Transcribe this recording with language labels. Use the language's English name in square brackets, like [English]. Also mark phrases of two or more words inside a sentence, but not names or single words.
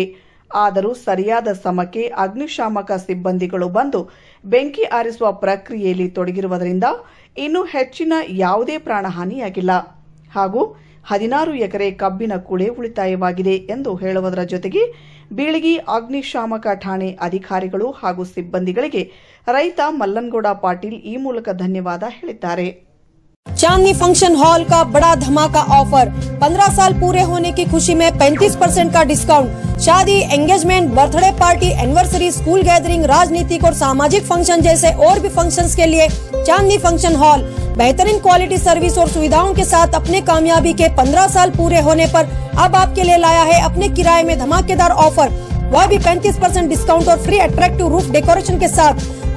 [Kannada] ಆದರೂ ಸರಿಯಾದ ಸಮಯಕ್ಕೆ ಅಗ್ನಿಶಾಮಕ ಸಿಬ್ಬಂದಿಗಳು ಬಂದು ಬೆಂಕಿ ಆರಿಸುವ ಪ್ರಕ್ರಿಯೆಯಲ್ಲಿ ತೊಡಗಿರುವುದರಿಂದ ಇನ್ನೂ ಹೆಚ್ಚಿನ ಯಾವುದೇ ಪ್ರಾಣಹಾನಿಯಾಗಿಲ್ಲ ಹಾಗೂ 16 ಎಕರೆ ಕಬ್ಬಿನ ಕೂಳೆ ಉಳಿತಾಯವಾಗಿದೆ ಎಂದು ಹೇಳುವುದರ ಜೊತೆಗೆ ಬೀಳಗಿ ಅಗ್ನಿಶಾಮಕ ಠಾಣೆ ಅಧಿಕಾರಿಗಳು ಹಾಗೂ ಸಿಬ್ಬಂದಿಗಳಿಗೆ ರೈತ ಮಲ್ಲನಗೌಡ ಪಾಟೀಲ್ ಈ ಮೂಲಕ ಧನ್ಯವಾದ ಹೇಳಿದ್ದಾರೆ. [Hindi] चांदनी फंक्शन हॉल का बड़ा धमाका ऑफर 15 साल पूरे होने की खुशी में 35% का डिस्काउंट। शादी, [English] engagement, birthday party, anniversary, school gathering, [Hindi] राजनीतिक और सामाजिक फंक्शन जैसे और भी फंक्शंस के लिए चांदनी फंक्शन हॉल बेहतरीन [English] quality service [Hindi] और सुविधाओं के साथ अपने कामयाबी के 15 साल पूरे होने पर अब आपके लिए लाया है अपने किराए में धमाकेदार ऑफर, वह भी 35% डिस्काउंट और [English] free attractive roof decoration [Hindi] के साथ।